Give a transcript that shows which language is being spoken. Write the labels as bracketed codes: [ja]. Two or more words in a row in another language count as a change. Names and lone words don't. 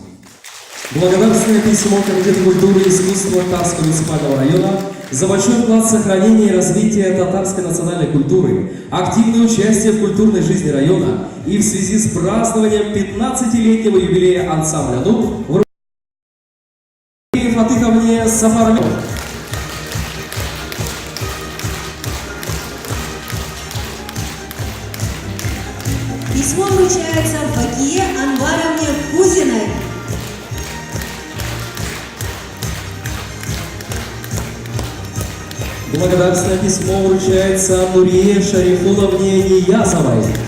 [ru] Благодарственное письмо Комитета культуры и искусства Татарского муниципального района за большой вклад в сохранение и развитие татарской национальной культуры, активное участие в культурной жизни района и в связи с празднованием 15-летнего юбилея ансамбля «Нур» в Фатыховне Сафаровой. Письмо вручается Факие Анваровне Кузиной. Благодарственное письмо вручается Нурие Шарифуловне Ниязовой.